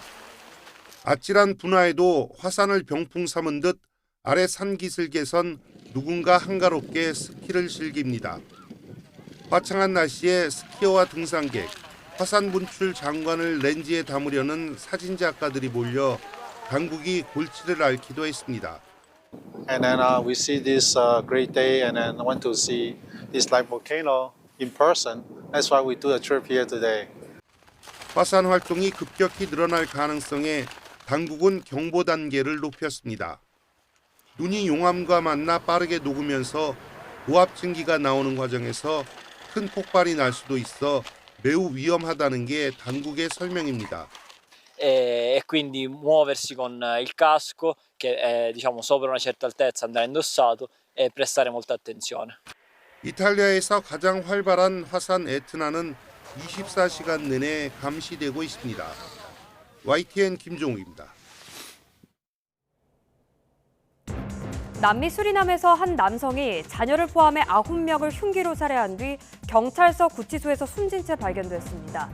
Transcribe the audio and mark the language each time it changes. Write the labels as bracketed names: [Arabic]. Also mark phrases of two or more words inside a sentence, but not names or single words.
[Korean] 아찔한 분화에도 화산을 병풍 삼은 듯 아래 산기슭에선 누군가 한가롭게 스키를 즐깁니다. 화창한 날씨에 스키어와 등산객, 화산 분출 장관을 렌즈에 담으려는 사진작가들이 몰려 당국이 골치를 앓기도 했습니다. [English] And then we see this great day and then want to see this live volcano in person. That's why we do a trip here today. [Korean] 화산 활동이 급격히 늘어날 가능성에 당국은 경보 단계를 높였습니다. 눈이 용암과 만나 빠르게 녹으면서 고압 증기가 나오는 과정에서 큰 폭발이 날 수도 있어 매우 위험하다는 게 당국의 설명입니다. [Italian] E quindi muoversi con il casco che è diciamo sopra una certa altezza andrà indossato e prestare molta attenzione. [Korean] 이탈리아에서 가장 활발한 화산 에트나는 24시간 내내 감시되고 있습니다. YTN 김종욱입니다. 남미 수리남에서 한 남성이 자녀를 포함해 9명을 흉기로 살해한 뒤 경찰서 구치소에서 숨진 채 발견됐습니다.